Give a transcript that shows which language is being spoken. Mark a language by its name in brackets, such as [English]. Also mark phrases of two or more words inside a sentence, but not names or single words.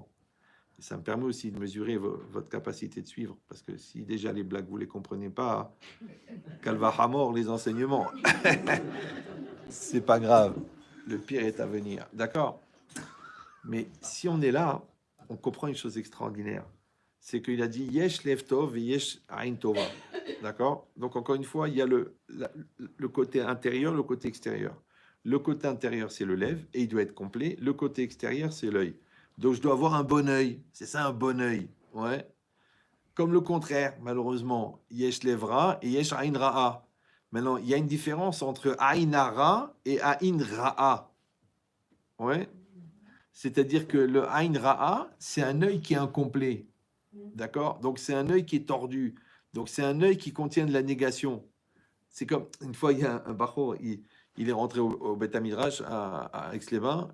[French] Et ça me permet aussi de mesurer votre capacité de suivre, parce que si déjà les blagues vous les comprenez pas, [Hebrew] קל וחומר [French] les enseignements, c'est pas grave. Le pire est à venir, d'accord? Mais si on est là, on comprend une chose extraordinaire, c'est qu'il a dit [Hebrew] יש לב טוב [French] et [Hebrew] יש עין טובה, [French] d'accord? Donc encore une fois, il y a le côté intérieur, le côté extérieur. Le côté intérieur, c'est le lève, et il doit être complet. Le côté extérieur, c'est l'œil. Donc, je dois avoir un bon œil. C'est ça, un bon œil. Ouais. Comme le contraire, malheureusement, [Hebrew] יש לב רע ויש עין רעה. [French] Maintenant, il y a une différence entre [Hebrew] עין הרע [French] et [Hebrew] עין רעה. [French] Ouais. C'est-à-dire que le [Hebrew] עין רעה, [French] c'est un œil qui est incomplet. D'accord? Donc, c'est un œil qui est tordu. Donc, c'est un œil qui contient de la négation. C'est comme, une fois, il y a un bachor, Il est rentré au [Hebrew] בית מדרש [French] à Aix-les-Bains.